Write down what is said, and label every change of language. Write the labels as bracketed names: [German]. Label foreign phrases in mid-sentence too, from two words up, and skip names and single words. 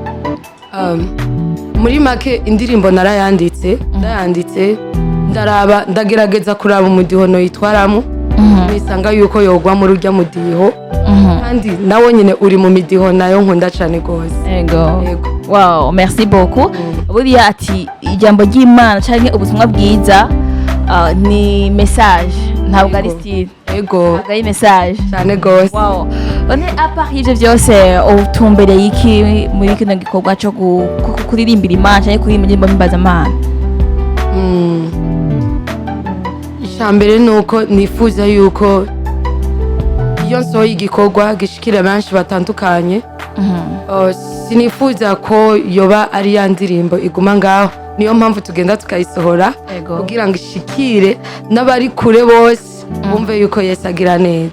[Kinyarwanda] muri make indirimbo ndayanditse ndagerageza kuraba umudiho no yitwaramo nisanga yuko yogwa muri urya mudiho kandi nawo nyine uri mu midiho nayo nkunda cyane gose yego wow [French] merci beaucoup [Kinyarwanda] buriya ati ijambo ry'Imana cyangwa ubutumwa bwiza ni message ntabwo ari style yego ari message cyane gose wow [English] one apart [Kinyarwanda] y'ivyo byose utumbereye iki muri kino gikorwa cyo kuririmbira Imana cyangwa kuririmba mpimbaza-Mana Ishambere nuko nifuza yuko iyo nsohoye igikorwa gishikira benshi batandukanye sinifuza ko yoba ari ya ndirimbo iguma ngaho niyo mpamvu tugenda tukayisohora kugira ngo ishikire n'abari kure bose bumve yuko Yesu agira neza